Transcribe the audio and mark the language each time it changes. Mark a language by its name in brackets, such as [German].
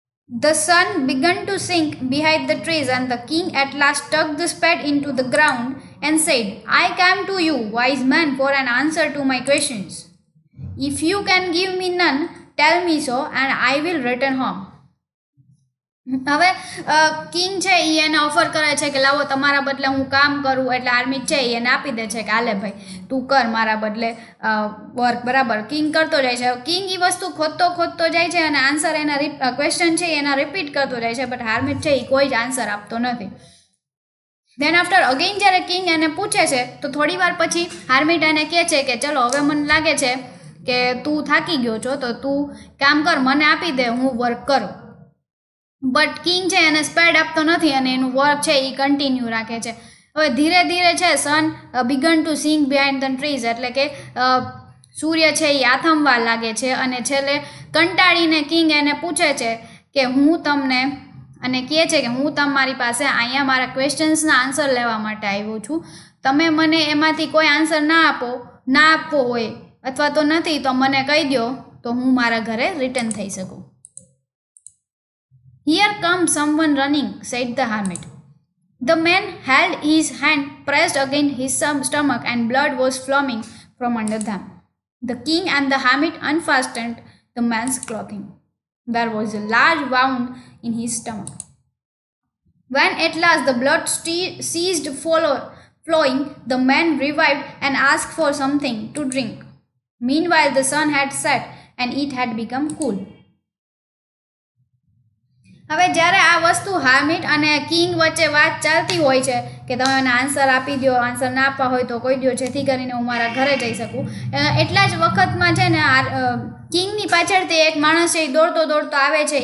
[English] The sun began to sink behind the trees, and the king at last stuck the spade into the ground and said, I came to you, wise man, for an answer to my questions. If you can give me none, tell me so, and I will return home. [Gujarati] હવે king છે એ એને offer કરે છે કે લાવો તમારા બદલે હું કામ કરું, એટલે આર્મી છે એ એને આપી દે છે કે હાલે ભાઈ તું કર મારા બદલે વર્ક, બરાબર. કિંગ કરતો જાય છે. કિંગ એ વસ્તુ ખોદતો જાય છે અને આન્સર એના ક્વેશ્ચન છે એના રિપીટ કરતો જાય છે, બટ હાર્મિટ છે એ કોઈ જ આન્સર આપતો નથી. દેન આફ્ટર અગેઇન જ્યારે કિંગ એને પૂછે છે તો થોડી વાર પછી હાર્મિટ એને કહે છે કે ચલો હવે મને લાગે છે કે તું થાકી ગયો છો, તો તું કામ કર, મને આપી દે, હું વર્ક કરું. બટ કિંગ છે એને સ્પેડ આપતો નથી અને એનું વર્ક છે એ કન્ટિન્યુ રાખે છે. હવે ધીરે ધીરે છે [English] sun began to sink behind the trees, [Gujarati] એટલે કે સૂર્ય છે એ આથમવા લાગે છે અને છેલ્લે કંટાળીને કિંગ એને પૂછે છે કે હું તમને, અને કહે છે કે હું તમારી પાસે અહીંયા મારા ક્વેશ્ચન્સના આન્સર લેવા માટે આવ્યો છું, તમે મને એમાંથી કોઈ આન્સર ના આપવો હોય અથવા તો નથી તો મને કહી દો તો હું મારા ઘરે રિટર્ન થઈ શકું. [English] Here comes someone running, said the hermit. The man held his hand pressed against his stomach and blood was flowing from under them. The king and the hermit unfastened the man's clothing. There was a large wound in his stomach. When at last the blood ceased flowing, the man revived and asked for something to drink. Meanwhile, the sun had set and it had become cool. [Gujarati] હવે જ્યારે આ વસ્તુ હાર્મિટ અને king વચ્ચે વાત ચાલતી હોય છે કે તમે મને આન્સર આપી દો, આન્સર ના આપવા હોય તો કહી દો જેથી કરીને હું મારા ઘરે જઈ શકું, એટલા જ વખતમાં છે ને કિંગની પાછળથી એક માણસ છે એ દોડતો આવે છે.